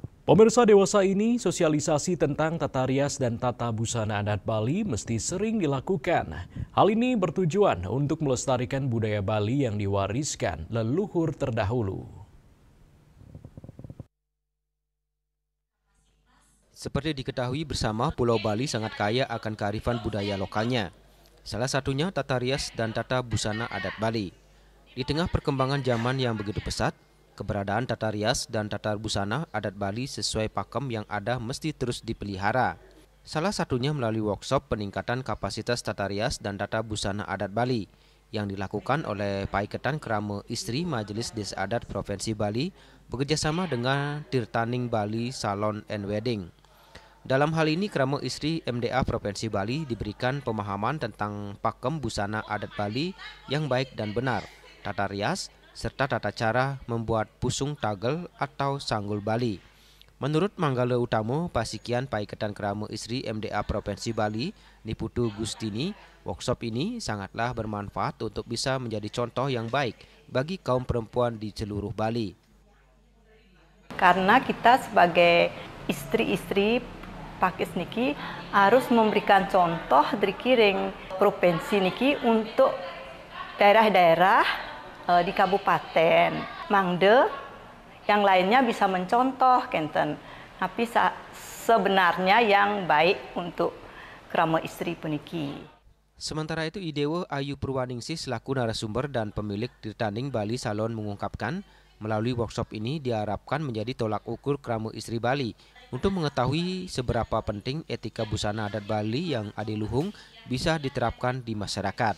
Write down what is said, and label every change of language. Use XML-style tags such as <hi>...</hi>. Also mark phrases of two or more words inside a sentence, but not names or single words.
<id>Pemirsa, dewasa ini sosialisasi tentang tata rias dan tata busana adat Bali mesti sering dilakukan. Hal ini bertujuan untuk melestarikan budaya Bali yang diwariskan leluhur terdahulu. Seperti diketahui bersama, Pulau Bali sangat kaya akan kearifan budaya lokalnya. Salah satunya tata rias dan tata busana adat Bali. Di tengah perkembangan zaman yang begitu pesat, keberadaan tata rias dan tata busana adat Bali sesuai pakem yang ada mesti terus dipelihara. Salah satunya melalui workshop peningkatan kapasitas tata rias dan tata busana adat Bali yang dilakukan oleh Paiketan Krama Istri Majelis Desa Adat Provinsi Bali bekerjasama dengan Tirtaning Bali Salon and Wedding. Dalam hal ini, Krama Istri MDA Provinsi Bali diberikan pemahaman tentang pakem busana adat Bali yang baik dan benar, tata rias, serta tata cara membuat pusung tagel atau sanggul Bali. Menurut Manggala Utamo, Pasikian Paiketan Krama Istri MDA Provinsi Bali, Niputu Gustini, workshop ini sangatlah bermanfaat untuk bisa menjadi contoh yang baik bagi kaum perempuan di seluruh Bali. Karena kita sebagai istri-istri Pakis niki harus memberikan contoh dari kiring provinsi niki untuk daerah-daerah di kabupaten Mangde yang lainnya bisa mencontoh kenten. Tapi sebenarnya yang baik untuk Krama Istri puniki. Sementara itu, Idewo Ayu Purwaningsih selaku narasumber dan pemilik Tirtaning Bali Salon mengungkapkan, melalui workshop ini diharapkan menjadi tolak ukur Krama Istri Bali untuk mengetahui seberapa penting etika busana adat Bali yang adiluhung bisa diterapkan di masyarakat.</id>